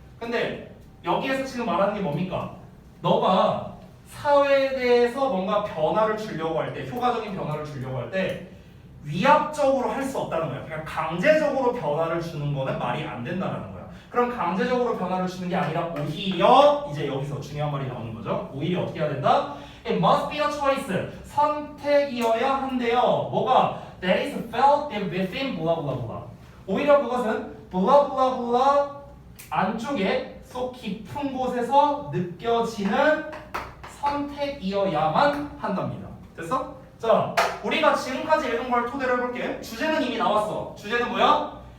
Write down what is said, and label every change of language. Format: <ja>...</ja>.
<ko>근데 여기에서 지금 말하는 게 뭡니까? 너가 사회에 대해서 뭔가 변화를 주려고 할 때, 효과적인 변화를 주려고 할 때 위압적으로 할 수 없다는 거야. 그러니까 강제적으로 변화를 주는 거는 말이 안 된다는 거야. 그럼 강제적으로 변화를 주는 게 아니라 오히려 이제 여기서 중요한 말이 나오는 거죠. 오히려 어떻게 해야 된다?</ko> <en>It must be a choice.</en> <ko>선택이어야 한대요. 뭐가?</ko> <en>That is felt within blah blah blah.</en> <ko>오히려 그것은 blah blah blah 안쪽에 속 깊은 곳에서 느껴지는 선택이어야만 한답니다. 됐어? 자, 우리가 지금까지 읽은 걸 토대로 해볼게. 주제는 이미 나왔어. 주제는 뭐야?</ko>